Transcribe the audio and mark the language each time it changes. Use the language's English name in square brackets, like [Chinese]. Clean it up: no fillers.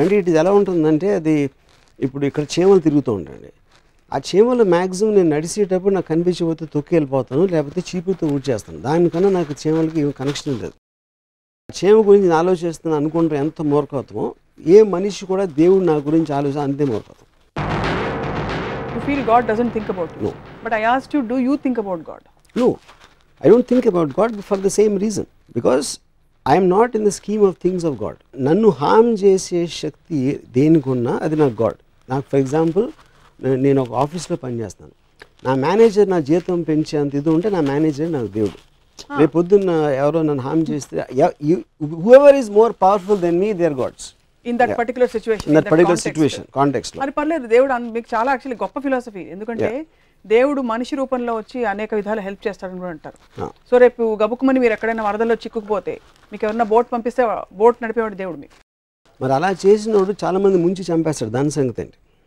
[Telugu] అంటే ఇట్ ఎలా ఉంటుందంటే, అది ఇప్పుడు ఇక్కడ చీమలు తిరుగుతూ ఉంటాయండి. ఆ చీమలు మ్యాక్సిమం నేను నడిచేటప్పుడు నాకు కనిపించకపోతే తొక్కి వెళ్ళిపోతాను, లేకపోతే చీపుతో ఊడ్చేస్తాను. దానికన్నా నాకు చీమలకి ఏం కనెక్షన్ లేదు. చీమ గురించి నేను ఆలోచిస్తాను అనుకుంటే ఎంత మూర్ఖత్వమో, ఏ మనిషి కూడా దేవుడు నా గురించి ఆలోచన అంతే మూర్ఖత్వం. [English] you feel God doesn't think about you. No. But I asked you, do you think about God? No, I don't think about God for the same reason. Because I am not in the scheme of things of God. [Telugu] నన్ను హామ్ చేసే శక్తి దేనికున్నా అది నాకు God. నాకు for example, నేను ఒక ఆఫీస్లో పనిచేస్తాను. నా మేనేజర్ నా జీతం పెంచేంత ఇది ఉంటే నా మేనేజర్ నాకు దేవుడు. రేపు పొద్దున్న ఎవరో నన్ను హామ్ చేస్తే, [English] whoever is more powerful than me, they are gods. In that particular situation, In that particular situation, context లో. [Telugu] మరి పర్లేదు, దేవుడు మీకు చాలా యాక్చువల్లీ గొప్ప ఫిలాసఫీ. ఎందుకంటే దేవుడు మనిషి రూపంలో వచ్చి అనేక విధాలు హెల్ప్ చేస్తాడని కూడా అంటారు. సో రేపు గబుక్కుమని మీరు ఎక్కడైనా వరదల్లో చిక్కుకుపోతే మీకు ఎవరైనా బోట్ పంపిస్తే బోట్ నడిపేవాడు దేవుడు మీకు. మరి అలా చేసినోడు చాలా మంది ముంచి చంపేస్తాడు. దాని సంగతి ఏంటి?